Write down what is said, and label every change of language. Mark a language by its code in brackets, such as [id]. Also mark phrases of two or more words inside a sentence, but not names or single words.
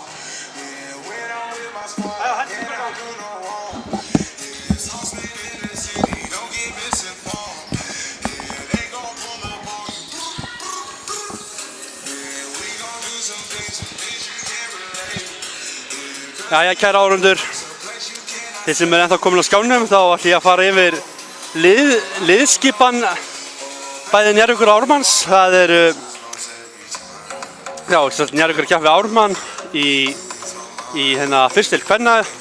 [en] When I'm with my squad, I don't do no wrong. Sauce in the city, don't get misinformed. They gon' pull up on you. We gon' do some things you can't relate. [is] Jæja, kæra áhorfendur. Þeir sem ennþá komin á skjánum, þá ætlum ég að fara yfir liðskipan bæði Njarðvíkur og Ármanns. Það eru Njarðvíkur að keppa við Ármann í fyrst til kvenna.